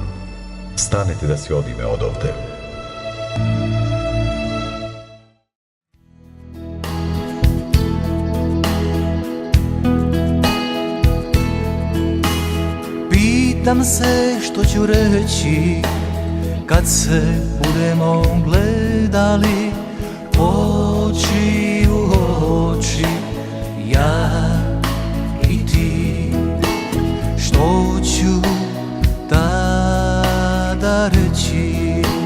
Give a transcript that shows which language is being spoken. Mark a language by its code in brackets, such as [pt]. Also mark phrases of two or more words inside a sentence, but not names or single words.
[mk] Станете да си одиме од овде. Питам се што ќе речи [hr] kad se budemo gledali oči u oči, ja i ti. Što ću tada reći?